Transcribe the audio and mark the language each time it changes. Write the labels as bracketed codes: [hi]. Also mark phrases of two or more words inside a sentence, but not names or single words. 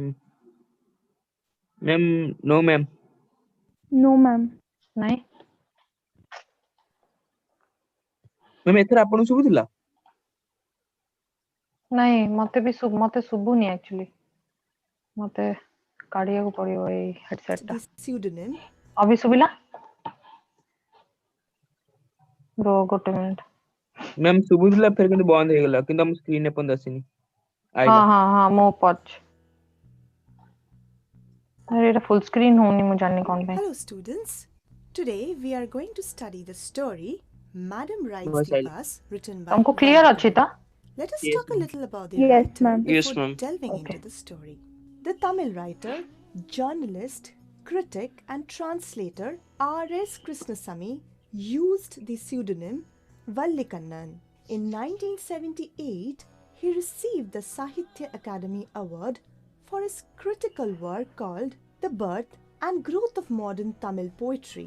[en] ma'am, no, ma'am. No, ma'am. [or] ନାଇଁ। ma'am ଏଥର ଆପଣଙ୍କୁ ଶୁଭୁଥିଲା? ନାଇଁ ମତେ ଶୁଭୁନି ଆକ୍ଚୁଆଲି। ମତେ କାଢିବାକୁ ପଡିବ ଏଇ ହେଡସେଟ ଟା। [en] The pseudonym [or] ଅଭି ଶୁଭିଲା? ଗୋଟେ ମିନିଟ୍। ma'am ଶୁଭୁଥିଲା ଫେର କିନ୍ତୁ ବନ୍ଦ ହେଇଗଲା କିନ୍ତୁ ଆମ ସ୍କ୍ରିନ୍ ରେ ପର୍ଯ୍ୟନ୍ତ ଆସିନି. ହଁ ଆଇଲା. ହଁ ହଁ ମୋ ପଛ। ଏଇଟା [en] full screen [or] ହଉନି ମୁଁ ଜାଣିନି କଣ ପାଇଁ। [en] Hello students. Today we are going to study the story Madam Rides Voice the [or] आइला. [en] Bus written by [or] ତମକୁ କ୍ଲିୟର ଅଛି ତ? [en] Vallikanan. Let us Yes, talk a ma'am. little about the Yes, writer ma'am. Yes, before ma'am. delving Okay. into the story. The Tamil writer, journalist, critic and translator R.S. Krishnasamy used the pseudonym Vallikannan. In 1978, he received the Sahitya Academy Award for his critical work called The Birth and Growth of Modern Tamil Poetry.